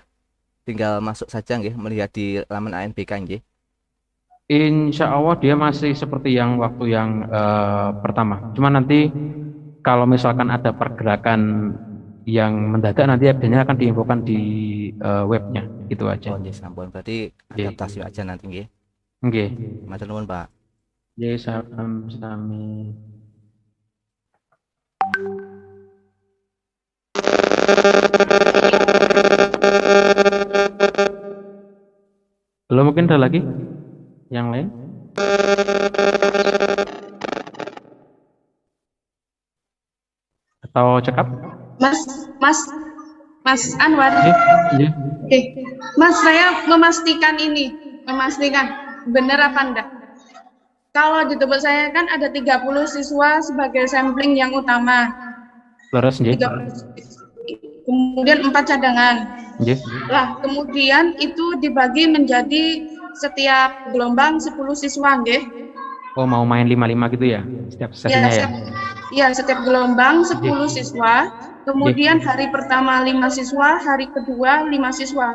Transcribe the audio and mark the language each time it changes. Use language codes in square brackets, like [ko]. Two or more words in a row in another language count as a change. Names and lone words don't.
[id] Tinggal masuk saja nggih, melihat di laman ANBK nggih. [ar] Insya Allah [id] dia masih seperti yang waktu yang pertama. Cuma nanti kalau misalkan ada pergerakan yang mendadak nanti adanya akan diinfokan di webnya, gitu aja. [jv] Oh, sampun. [id] Berarti adaptasi aja nanti nggih. [jv] Nggih. Matur nuwun, Pak. Nggih, sami. [id] Belum, mungkin ada lagi yang lain? Atau cekap? Mas Anwar. Iya. Oke. Mas, saya memastikan benar apa enggak. Kalau di tempat saya kan ada 30 siswa sebagai sampling yang utama. [jv] Leres, nggih. [id] Kemudian 4 cadangan. [jv] Nggih. [id] Lah, kemudian itu dibagi menjadi setiap gelombang 10 siswa, nggih. Oh, mau main 5-5 gitu ya? Setiap sesinya ya? Iya, setiap gelombang 10 siswa. Kemudian hari pertama 5 siswa, hari kedua 5 siswa.